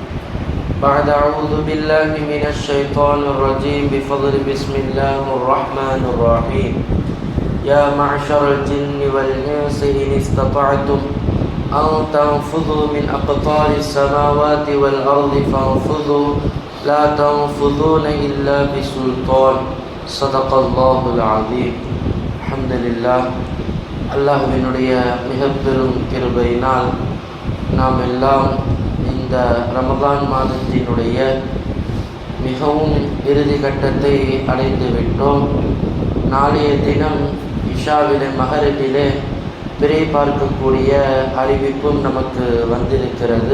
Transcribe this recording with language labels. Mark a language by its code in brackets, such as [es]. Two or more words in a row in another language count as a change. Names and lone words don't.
[ar] بعد أعوذ بالله من الشيطان الرجيم بفضل بسم الله الرحمن الرحيم يا معشر الجن والإنس إن استطعتم أن تنفذوا من أقطار السماوات والأرض فانفذوا لا تنفذون إلا بسلطان صدق الله العظيم. الحمد لله. [ta] அல்லாஹ்வினுடைய மிகப்பெரும் கிருபையினால் நாம் எல்லாம் இந்த ரமதான் மாதத்தினுடைய மிகவும் இறுதி கட்டத்தை அடைந்து விட்டோம். நாளைய தினம் இஷாவிலே மகரிபிலே பிறை பார்க்கக்கூடிய அறிவிப்பும் நமக்கு வந்திருக்கிறது.